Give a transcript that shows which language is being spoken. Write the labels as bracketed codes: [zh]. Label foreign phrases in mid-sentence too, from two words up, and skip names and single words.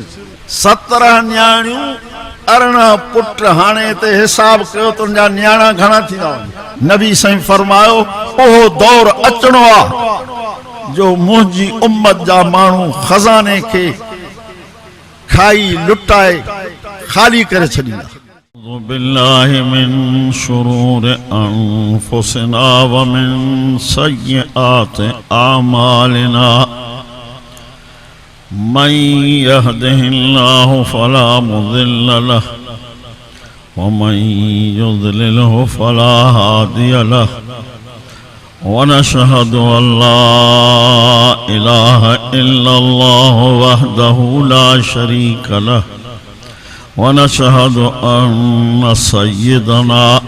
[sd] 17 न्याणियूं 18 पुट। हाणे हिते हिसाब कयो तुंहिंजा न्याणा घणा थींदा। नबी साईं फरमायो उहो दौर अचणो आहे जो मुंहिंजी उम्मत जा माण्हू खज़ाने खे खाई लुटाए खाली करे छॾींदा। [ar] بالله من شرور أنفسنا ومن سيئات أعمالنا من يهده الله فلا مضل له ومن يضلل فلا هادي له ونشهد أن لا إله إلا الله وحده لا شريك له ونشهد أن سيدنا